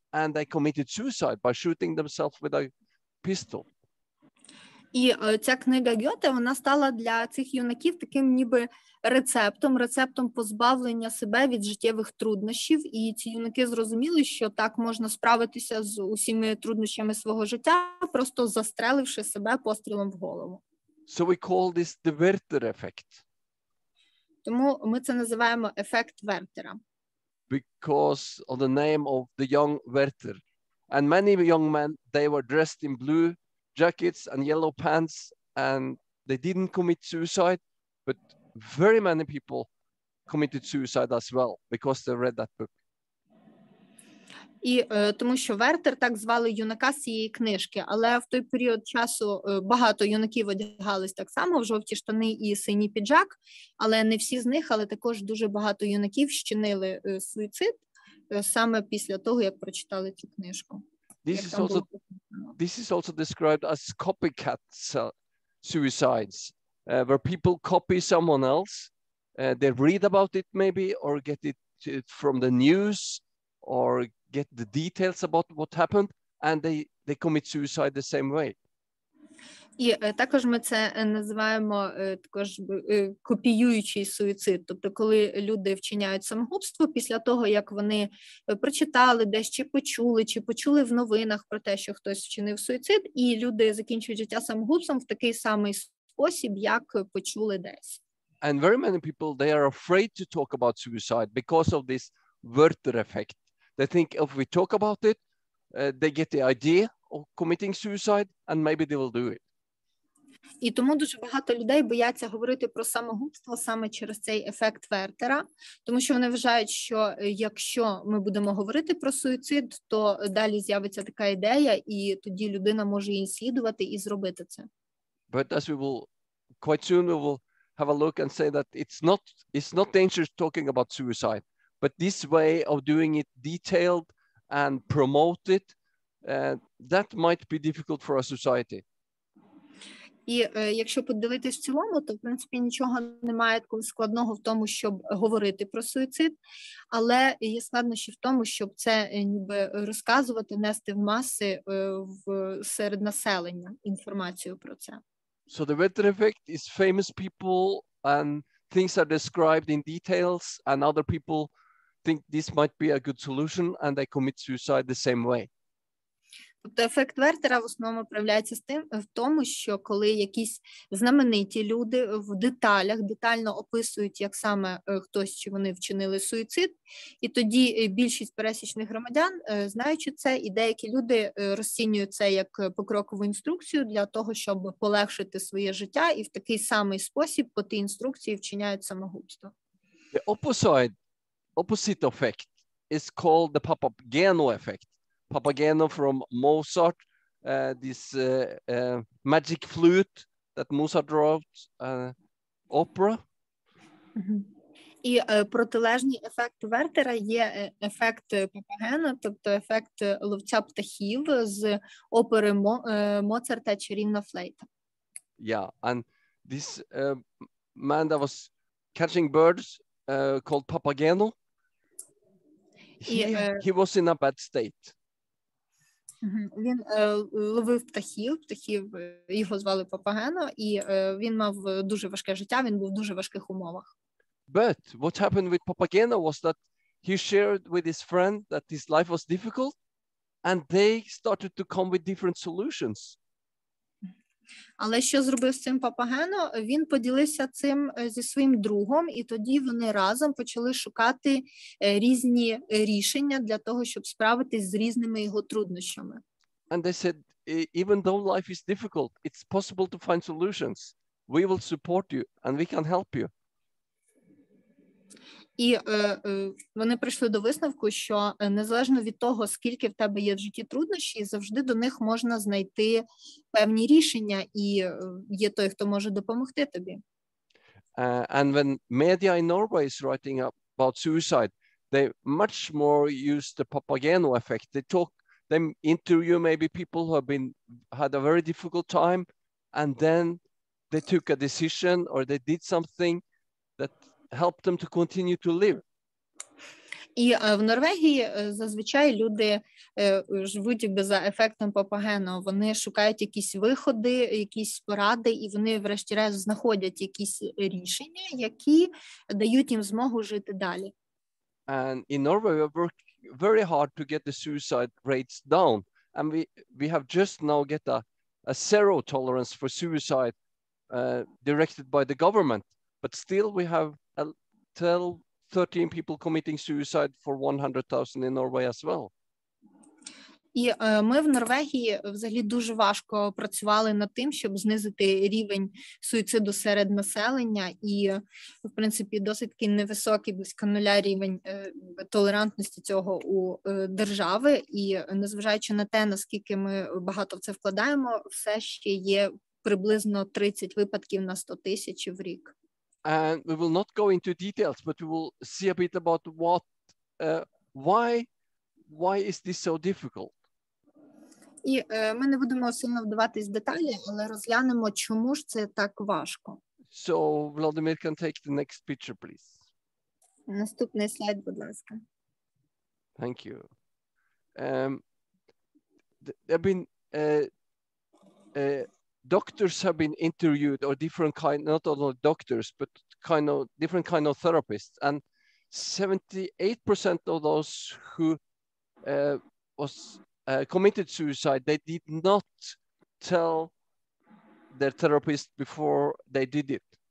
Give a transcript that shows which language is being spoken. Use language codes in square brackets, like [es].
[en] And they committed suicide by shooting themselves with a pistol. [uk] І ця книга Гьоте, вона стала для цих юнаків таким ніби рецептом позбавлення себе від життєвих труднощів. І ці юнаки зрозуміли, що так можна справитися з усіми труднощами свого життя, просто застреливши себе пострілом в голову. [en] So we call this the Werther effect. [uk] Тому ми це називаємо ефект Вертера. [en] Because of the name of the young Werther. And many young men, they were dressed in blue jackets and yellow pants, and they didn't commit suicide, but very many people committed suicide as well because they read that book. [uk] І тому що Вертер, так звали юнака з цієї книжки, але в той період часу багато юнаків одягались так само в жовті штани і синій піджак, але не всі з них, але також дуже багато юнаків вчинили суїцид саме після того, як прочитали цю книжку. [en] This is also described as copycat suicides, where people copy someone else, they read about it maybe, or get it from the news, or get the details about what happened, and they commit suicide the same way. [uk] І також ми це називаємо також копіюючий суїцид. Тобто, коли люди вчиняють самогубство після того, як вони прочитали десь, чи почули в новинах про те, що хтось вчинив суїцид, і люди закінчують життя самогубством в такий самий спосіб, як почули десь. [en] And very many people, they are afraid to talk about suicide because of this Werther effect. They think if we talk about it, they get the idea of committing suicide, and maybe they will do it. [uk] І тому дуже багато людей бояться говорити про самогубство саме через цей ефект Вертера, тому що вони вважають, що якщо ми будемо говорити про суїцид, то далі з'явиться така ідея, і тоді людина може її слідувати і зробити це. [en] But as we will, quite soon we will have a look and say that it's not dangerous talking about suicide, but this way of doing it detailed and promote it, that might be difficult for our society. [uk] І якщо подивитись в цілому, то, в принципі, нічого немає такого складного в тому, щоб говорити про суїцид, але є складнощі в тому, щоб це ніби розказувати, нести в маси серед населення інформацію про це. [en] So the Werther effect is famous people and things are described in details, and other people think this might be a good solution and they commit suicide the same way. [uk] Тобто ефект Вертера в основному проявляється в тому, що коли якісь знамениті люди в деталях детально описують, як саме хтось чи вони вчинили суїцид, і тоді більшість пересічних громадян, знаючи це, і деякі люди розцінюють це як покрокову інструкцію для того, щоб полегшити своє життя, і в такий самий спосіб по тій інструкції вчиняють самогубство. [en] The opposite effect is called the Papageno effect. Papageno from Mozart, this magic flute that Mozart wrote, opera. [uk] І протилежний ефект Вертера є ефект Папагено, тобто ефект ловця птахів з опери Моцарта «Чарівна флейта». [en] Yeah, and this man that was catching birds called Papageno, he was in a bad state. [uk] Він ловив птахів, його звали Папагено, і він мав дуже важке життя, він був в дуже важких умовах. [en] But what happened with Papageno was that he shared with his friend that his life was difficult, and they started to come with different solutions. [uk] Але що зробив з цим Папагено? Він поділився цим зі своїм другом, і тоді вони разом почали шукати різні рішення для того, щоб справитись з різними його труднощами. [en] And they said, even though life is difficult, it's possible to find solutions. We will support you and we can help you. [uk] І вони прийшли до висновку, що незалежно від того, скільки в тебе є в житті труднощів, завжди до них можна знайти певні рішення, і є той, хто може допомогти тобі. [en] And when media in Norway is writing about suicide, they much more use the Papageno effect. They interview maybe people who have had a very difficult time, and then they took a decision or they did something that help them to continue to live. [uk] І в Норвегії зазвичай люди живуть якби за ефектом Папагено. Вони шукають якісь виходи, якісь поради, і вони врешті-решт знаходять якісь рішення, які дають їм змогу жити далі. [en] And in Norway, we work very hard to get the suicide rates down. And we have just now get a zero tolerance for suicide directed by the government. But still we have 13 people committing suicide for 100,000 in Norway as well. [uk] І ми в Норвегії взагалі дуже важко працювали над тим, щоб знизити рівень суїциду серед населення, і, в принципі, досить такий невисокий, близько нуля рівень толерантності цього у держави, і незважаючи на те, наскільки ми багато в це вкладаємо, все ще є приблизно 30 випадків на 100 тисяч в рік. [en] And we will not go into details, but we will see a bit about why is this so difficult? [uk] І ми не будемо сильно вдаватись в деталі, але розглянемо, чому ж це так важко. [en] So Vladimir can take the next picture, please. [uk] Наступний слайд, будь ласка. [en] Thank you. There have been doctors have been interviewed, or different kind, not only doctors, but different kind of therapists, and 78% of those who committed suicide, they did not tell their therapist before they did it.